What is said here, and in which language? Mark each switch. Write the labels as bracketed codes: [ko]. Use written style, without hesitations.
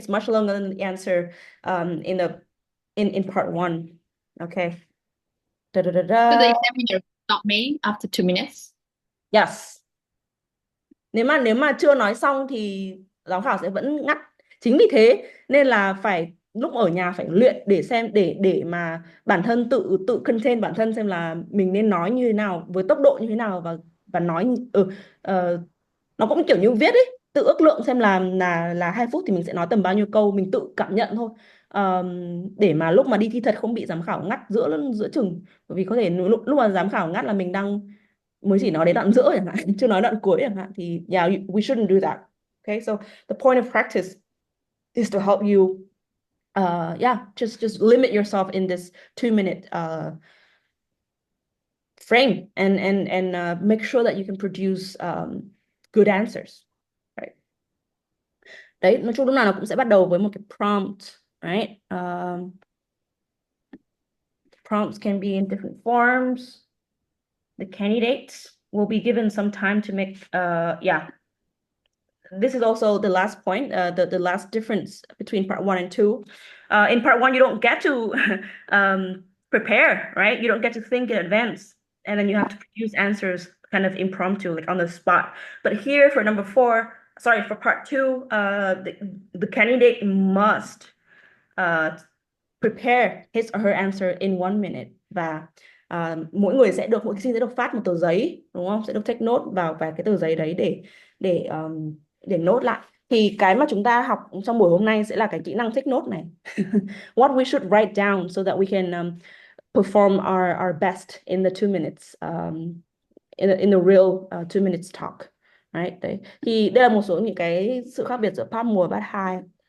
[en] It's much longer than the answer in part one. Okay. Da, da, da, So the da. examiner stop me after 2 minutes. Yes. [vi] Nếu mà chưa nói xong thì giám khảo sẽ vẫn ngắt. Chính vì thế nên là phải lúc ở nhà phải luyện để xem, để mà bản thân tự tự contain bản thân xem là mình nên nói như thế nào, với tốc độ như thế nào, và nói nó cũng kiểu như viết ấy, tự ước lượng xem là 2 phút thì mình sẽ nói tầm bao nhiêu câu, mình tự cảm nhận thôi. Để mà lúc mà đi thi thật không bị giám khảo ngắt giữa giữa chừng, bởi vì có thể lúc mà giám khảo ngắt là mình đang mới chỉ nói đến đoạn giữa chẳng hạn, chưa nói đoạn cuối chẳng hạn, thì [en] yeah, we shouldn't do that. Okay, so the point of practice is to help you yeah, just limit yourself in this 2 minute frame, and make sure that you can produce good answers, right? [vi] Đấy, nói chung lúc nào nó cũng sẽ bắt đầu với một cái prompt, right? [en] Prompts can be in different forms. The candidates will be given some time to make yeah, this is also the last point, the last difference between part one and two. In part one, you don't get to prepare, right? You don't get to think in advance, and then you have to produce answers kind of impromptu, like on the spot. But here for number four, sorry, for part two, the candidate must prepare his or her answer in 1 minute, [vi] và mỗi thí sinh sẽ được phát một tờ giấy, đúng không? Sẽ được take note vào cái tờ giấy đấy để note lại. Thì cái mà chúng ta học trong buổi hôm nay sẽ là cái kỹ năng take note này. [en] What we should write down so that we can perform our best in the 2 minutes, in the real 2 minutes talk, right? [vi] Đấy. Thì đây là một số những cái sự khác biệt giữa part 1 và part 2.